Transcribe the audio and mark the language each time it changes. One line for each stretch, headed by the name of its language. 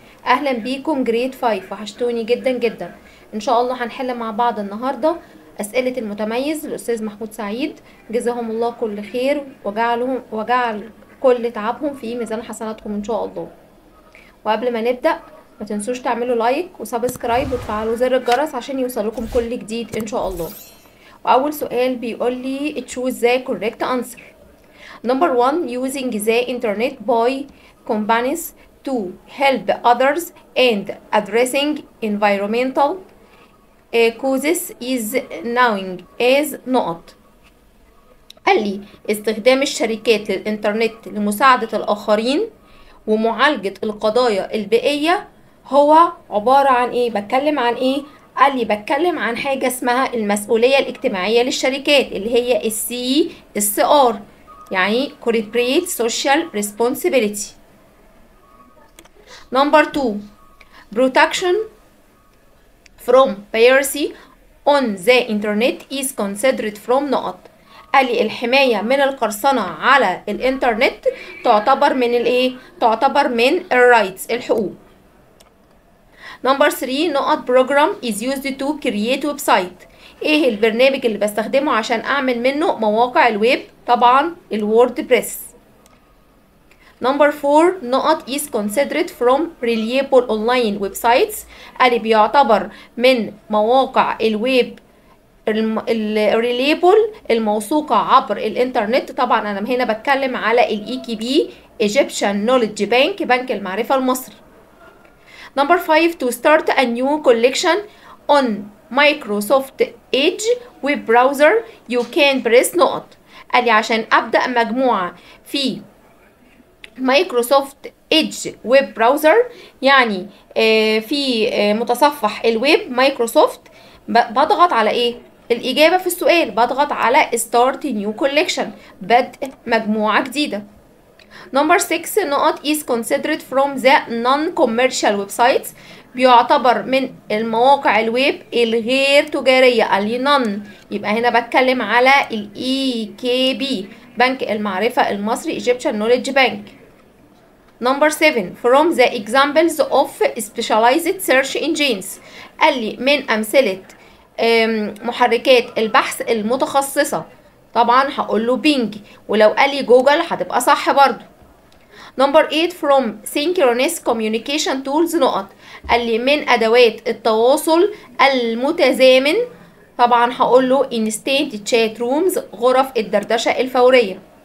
Arabic: أهلا بيكم جريد 5، وحشتوني جدا جدا. إن شاء الله هنحل مع بعض النهاردة أسئلة المتميز الأستاذ محمود سعيد، جزاهم الله كل خير وجعل كل تعبهم في ميزان حسناتهم إن شاء الله. وقبل ما نبدأ ما تنسوش تعملوا لايك وسبسكرايب وتفعلوا زر الجرس عشان يوصلكم كل جديد إن شاء الله. وأول سؤال بيقول لي
English: choose the correct answer. Number 1, using the internet by companies to help others and addressing environmental causes is known as نقط.
Arabic: قال لي استخدام الشركات للإنترنت لمساعدة الآخرين ومعالجة القضايا البيئية هو عبارة عن إيه؟ بتكلم عن إيه؟ قال لي بتكلم عن حاجة اسمها المسؤولية الاجتماعية للشركات اللي هي CSR، يعني Corporate Social Responsibility.
English: Number 2, protection from piracy on the internet is considered from نقط.
Arabic: قال لي الحماية من القرصنة على الانترنت تعتبر من الايه؟ تعتبر من الرايتس، الحقوق.
English: Number 3, نقط program is used to create website.
Arabic: ايه البرنامج اللي بستخدمه عشان اعمل منه مواقع الويب؟ طبعا الووردبريس.
English: Number 4, نقط is considered from reliable online websites.
Arabic: قال بيعتبر من مواقع الويب الريليبل الموثوقة عبر الانترنت. طبعا انا هنا بتكلم على EKB Egyptian Knowledge Bank، بنك المعرفة المصري.
English: Number 5, to start a new collection on Microsoft Edge web browser you can press نقط.
Arabic: قال لي عشان أبدأ مجموعة في مايكروسوفت ايدج ويب براوزر، يعني في متصفح الويب مايكروسوفت، بضغط على ايه؟ الإجابة في السؤال بضغط على
English: start new collection،
Arabic: بدء مجموعة جديدة.
English: Number 6, نقط is considered from the non-commercial websites.
Arabic: بيعتبر من المواقع الويب الغير تجارية، اللي non، يبقى هنا بتكلم على ال EKB بنك المعرفة المصري Egyptian Knowledge Bank.
English: Number 7, from the examples of specialized search engines.
Arabic: قال لي من أمثلة محركات البحث المتخصصة، طبعا هقول له بينج، ولو قال لي جوجل هتبقى صح برضو.
English: Number 8, from synchronous communication tools نقط.
Arabic: قال لي من أدوات التواصل المتزامن، طبعا هقول له
English: instant chat rooms
Arabic: غرف الدردشة الفورية.